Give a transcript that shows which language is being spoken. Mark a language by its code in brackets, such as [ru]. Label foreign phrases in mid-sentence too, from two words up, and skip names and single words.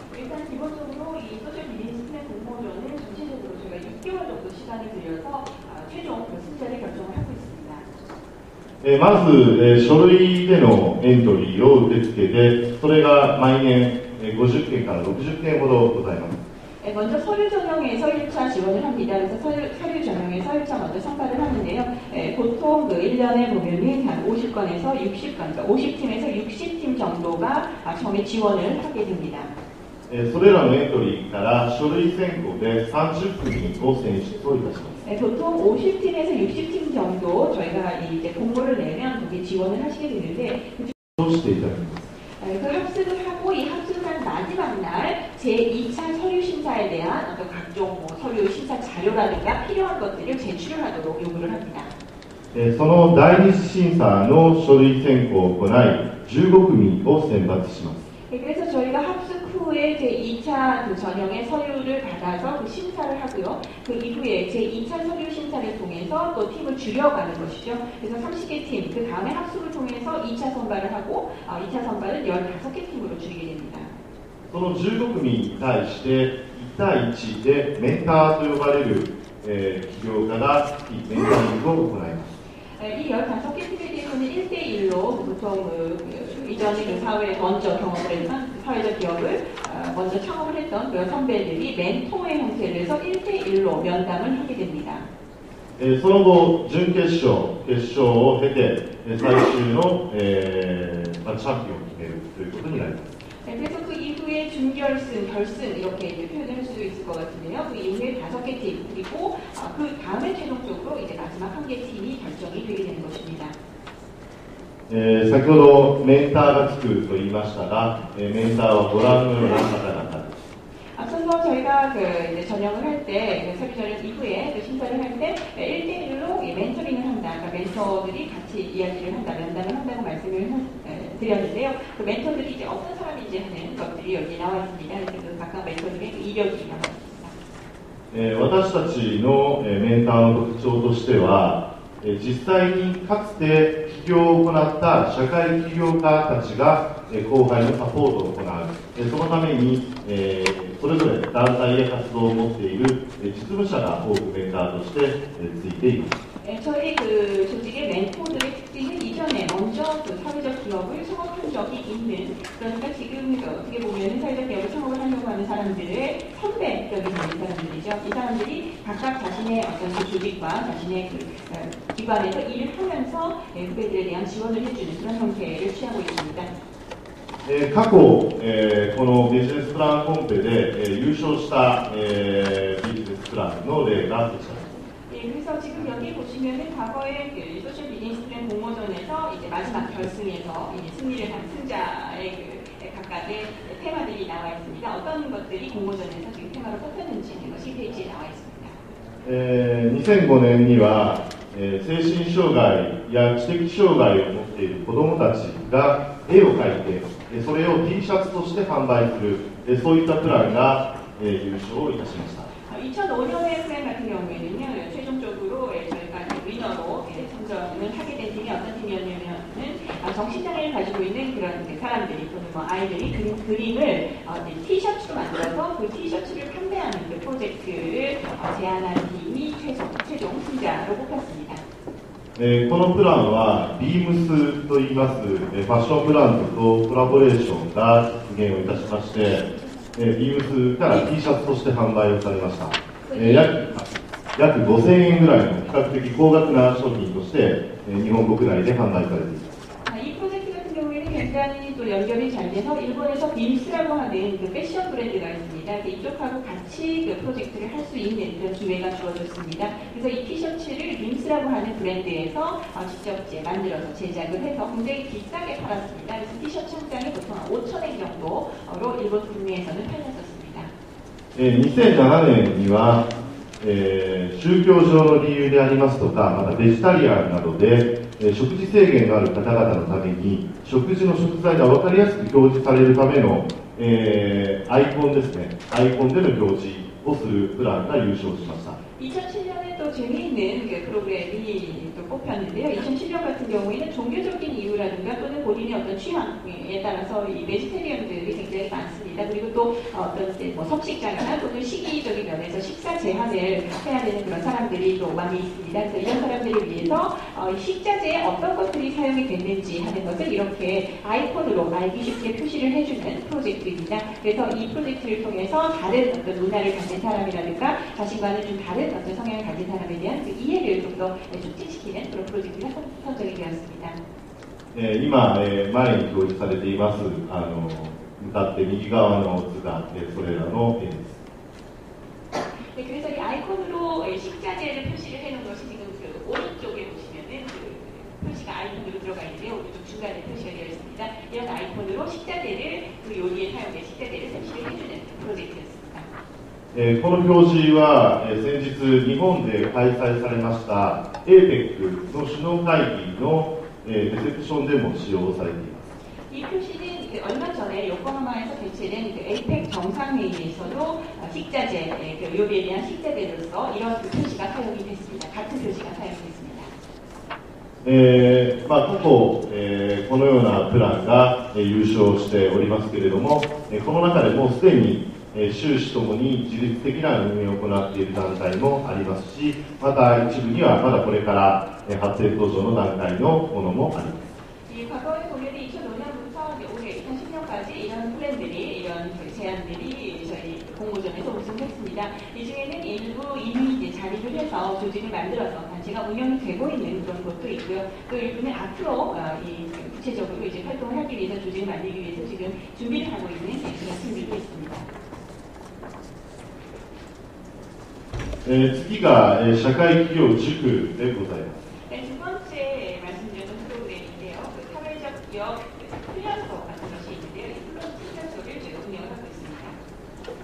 [ja] まず、書類でのエントリーを受け付けて、それが毎年50件から60件ほどございます。 [ko] 먼저 서류 전형에서 1차 지원을 합니다. 그래서 서류 전형에서 1차 먼저 참가를 하는데요. 보통 그 1년에 보면은 한 50건에서 60건, 그러니까 50팀에서 60팀 정도가 처음에 지원을 하게 됩니다. [ja] それらのエントリーから書類選考で30組を選出をいたします。 [ko] 보통 50팀에서 60팀 정도 저희가 이제 공고를 내면 거기에 지원을 하시게 되는데 그 합숙을 하고 이 합숙을 한 마지막 날 제2차 서류 심사에 대한 어떤 각종 서류 심사 자료라든가 필요한 것들을 제출을 하도록 요구를 합니다. [ja] その第二次審査の書類選考を行い15組を選抜します。 [ko] 그래서 저희가 합숙 후에 제2차 그 전형의 서류를 받아서 그 심사를 하고요. 그 이후에 제2차 서류 심사를 통해서 또 팀을 줄여가는 것이죠. 그래서 30개 팀, 그 다음에 합숙을 통해서 2차 선발을 하고 2차 선발은 15개 팀으로 줄이게 됩니다. [ja] その15組に対して1対1でメンターと呼ばれる、起業家がメンタリングを行います。 [ko] 이 15개 팀에 대해서는 1대1로 보통 이전에 그 사회에 먼저 경험을 했던 사회적 기업을 먼저 창업을 했던 그런 선배들이 멘토의 형태를 해서 1대1로 면담을 하게 됩니다. [ja] その後、準決勝、決勝を経て最終の、チャンピオンを決めるということになります。 [ko] 그래서 그 이후에 준결승, 결승 이렇게 이제 표현을 할 수 있을 것 같은데요. 그 이후에 5개 팀 그리고 그 다음에 최종적으로 이제 마지막 1개 팀이 결정이 되게 되는 것입니다. [ja] 先ほどメンターがつくと言いましたが、メンターはご覧のような方々です。 [ko] 앞서서 그래서 저희가 이제 전형을 할 때, 서류 전형 이후에 심사를 할 때 1대1로 멘토링을 한다. 그러니까 멘토들이 같이 이야기를 한다, 면담을 한다고 말씀을 드렸는데요. 그 멘토들이 이제 어떤 사람인지 하는 것들이 여기 나와 있습니다. 그래서 그 각각 멘토들의 이력이 나와 있습니다. [ja] 私たちのメンターの特徴としては、実際にかつて起業を行った社会起業家たちが後輩のサポートを行う。そのためにそれぞれ団体や活動を持っている実務者が多くメンターとしてついています。 [ko] 저희 그 조직의 멘토들의 특징은 이전에 먼저 그 사회적 기업을 창업한 적이 있는, 그러니까 지금 어떻게 보면 사회적 기업을 창업을 하려고 하는 사람들의 선배격이 되는 사람들이죠. 이 사람들이 각각 자신의 어떤 그 조직과 자신의 그 기관에서 일을 하면서 후배들에 대한 지원을 해주는 그런 형태를 취하고 있습니다. [ja] 過去、このビジネスプランコンペで優勝した、ビジネスプランの例がこちらです。 [ko] 그래서 지금 여기 보시면은 과거에 그 소셜 비즈니스 플랜 공모전에서 이제 마지막 결승에서 이제 승리를 한 승자의 그 각각의 테마들이 나와 있습니다. 어떤 것들이 공모전에서 지금 테마로 뽑혔는지 하는 것이 페이지에 나와 있습니다. [ja] 2005 年には、精神障害や知的障害を持っている子どもたちが絵を描いてそれを T シャツとして販売するそういったプランが、優勝いたしました。 [ko] 2005년의 플랜 같은 경우에는요, 최종적으로 저희가 위너로 선정을 하게 된 팀이 어떤 팀이었냐면은 정신장애를 가지고 있는 그런 사람들이 또는 뭐 아이들이 그림을 티셔츠로 만들어서 그 티셔츠를 판매하는 그 프로젝트를 제안한 팀이 최종 승자로 뽑혔습니다. [ja] このプランはビームスといいますファッションブランドとコラボレーションが実現をいたしまして、ビームスから T シャツとして販売をされました。約5000円ぐらいの比較的高額な商品として日本国内で販売されています。 [ko] 이 프로젝트 같은 경우에는 굉장히 또 연결이 잘 돼서 일본에서 빔스라고 하는 그 패션 브랜드가 있습니다. 이쪽하고 같이 그 프로젝트를 할 수 있는 그런 기회가 주어졌습니다. 그래서 이 티셔츠를 빔스라고 하는 브랜드에서 직접 이제 만들어서 제작을 해서 굉장히 비싸게 팔았습니다. 그래서 티셔츠 한 장이 보통 5,000엔 정도로 일본 국내에서는 팔렸었습니다. [ja] 2007 年には宗教上の理由でありますとか、またベジタリアンなどで食事制限のある方々のために食事の食材が分かりやすく表示されるための、アイコンですね、アイコンでの表示をするプランが優勝しました。 [ko] 2007년에 또 재미있는 그 프로그램이 또 뽑혔는데요. 2007년 같은 경우에는 종교적인 이유라든가 또는 본인의 어떤 취향에 따라서 이 베지테리언들이 굉장히 많습니다. 그리고 또 어떤 뭐 석식장이나 또는 시기적인 면에서 식사 제한을 해야 되는 그런 사람들이 또 많이 있습니다. 그래서 이런 사람들을 위해서 식자재에 어떤 것들이 사용이 됐는지 하는 것을 이렇게 아이콘으로 알기 쉽게 표시를 해주는 프로젝트입니다. 그래서 이 프로젝트를 통해서 다른 어떤 문화를 가진 사람이라든가 자신과는 좀 다른 어떤 성향을 가진 사람에 대한 그 이해를 좀 더 촉진시키는 그런 프로젝트가 선정이 되었습니다. [ja] 今、前に表示されています向かって右側の図がそれらの絵です。 [ko] 네, 그래서 이 아이콘으로 식자재를 표시를 해놓은 것이 지금 그 오른쪽에 보시면은 그 표시가 아이콘으로 들어가 있는데요. 오른쪽 중간에 표시가 되어 있습니다. 이런 아이콘으로 식자재를 그 요리에 사용된 식자재를 표시를 해주는 프로젝트였습니다. [ja] この表示は先日日本で開催されました APEC の首脳会議のレセプションでも使用されています。 [ko] 이 표시는 얼마 전에 요코하마에서 개최된 그 APEC 정상회의에서도 식자재, 그 요리에 대한 식자재로서 이런 그 표시가 사용이 됐습니다. 같은 표시가 사용이 됐습니다. [ja] 過去、このようなプランが優勝しておりますけれども、この中でもすでに収支ともに自律的な運営を行っている団体もありますし、また一部にはまだこれから発展途上の段階のものもあります。 [ko] 과거에 보면 2005년부터 올해 2010년까지 이런 플랜들이, 이런 제안들이 저희 공모전에서 우승했습니다. 이 중에는 일부 이미 자립을 해서 조직을 만들어서 단체가 운영이 되고 있는 그런 것도 있고요. 또 일부는 앞으로 구체적으로 이제 활동을 하기 위해서 조직을 만들기 위해서 지금 준비를 하고 있는 그런 팀들도 있습니다. [ja] 次が社会企業塾でございます。 [ko] 네, 두 번째 말씀드렸던 프로그램인데요. 그 사회적 기업 훈련소 같은 것이 있는데요. 이 훈련소를 저희가 운영을 하고 있습니다.